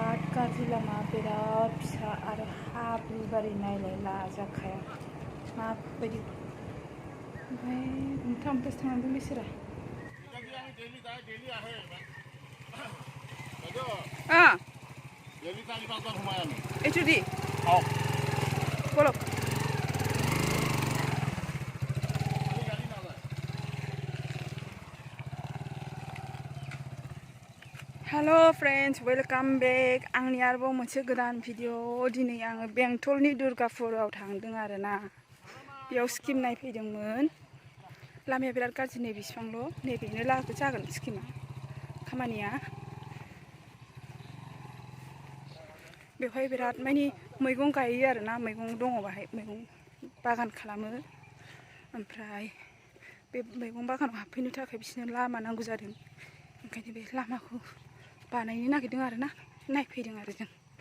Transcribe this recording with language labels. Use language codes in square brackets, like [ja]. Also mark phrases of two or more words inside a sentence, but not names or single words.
[brx] गाज्रि लामा बिराद फिसा आरो हाब्रु बारि नायलाय लाजाखाया माबायदि ओमफ्राय मुथामथासो थांनांदों बिसोरा itu di bolok [en] Hello friends, welcome back. [brx] आंनि आरोबाव मोनसे गोदान भिडिअ दिनै आङो बेंटलनि दुर्गापुराव थांदों आरोना बेयाव स्किम नायफैदोंमोन लामाया बिराद गाज्रि नै बिफांल' नैबेनो लागो जागोन स्किमा खामानिया बेवहाय बिराद माने मैगं गायो आरोना मैगं दङ बाहाय मैगं बागान खालामो ओमफ्राय बे मैगं बागानाव हाबफैनो थाखाय बिसोरनो लामा नांगौ जादों ओंखायनो बे लामाखौ बानायनो नागिरदों आरोना नायफैदों आरो जों